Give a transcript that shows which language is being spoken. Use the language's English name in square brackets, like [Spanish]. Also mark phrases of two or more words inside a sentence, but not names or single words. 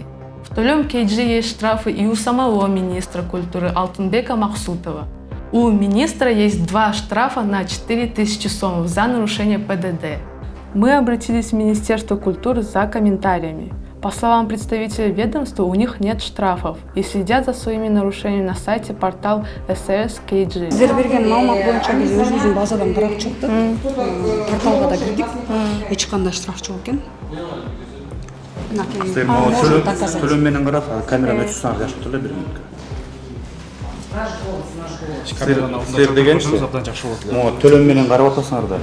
[Russian] В Толем КГ есть штрафы и у самого министра культуры Алтынбека Махсутова. У министра есть 2 штрафа на 4000 сомов за нарушение ПДД. Мы обратились в Министерство культуры за комментариями. По словам представителей ведомства, у них нет штрафов и следят за своими нарушениями на сайте портал СРС КГ. [Kyrgyz] Сиздер берген маалымат боюнча биз өзүбүздүн базадан карап чыктык. Порталга да кирдик. Эч кандай штраф жок экен. Төлөм менен карап, камераны өчсөң жашып эле бир минутка. Силер деген төлөм менен карап атасыңар да.